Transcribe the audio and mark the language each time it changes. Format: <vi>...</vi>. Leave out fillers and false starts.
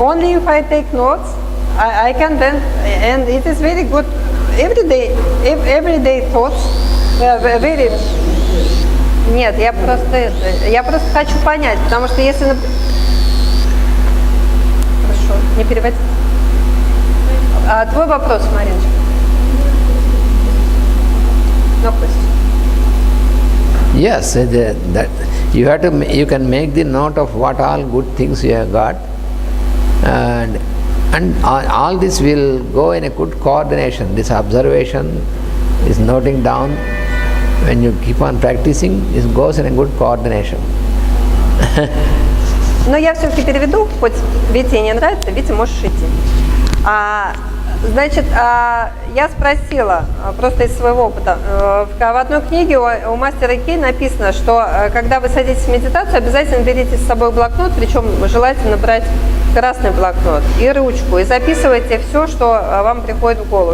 <en>Only if I take notes, I can then, and it is very good. Everyday thoughts, very.</en> <ru>Нет, я просто хочу понять, потому что если, хорошо, не переводить. Твой вопрос, Мариночка.</ru> <en>No question. Yes, that you can make the note of what all good things you have got, and all this will go in a good coordination. This observation, this noting down, when you keep on practicing, it goes in a good coordination.</en> <ru>Но я все-таки переведу, хоть Вите не нравится, Вите можешь идти. Значит, я спросила, просто из своего опыта, в одной книге у мастера EAK написано, что когда вы садитесь в медитацию, обязательно берите с собой блокнот, причем желательно брать красный блокнот и ручку, и записывайте все, что вам приходит в голову.</ru>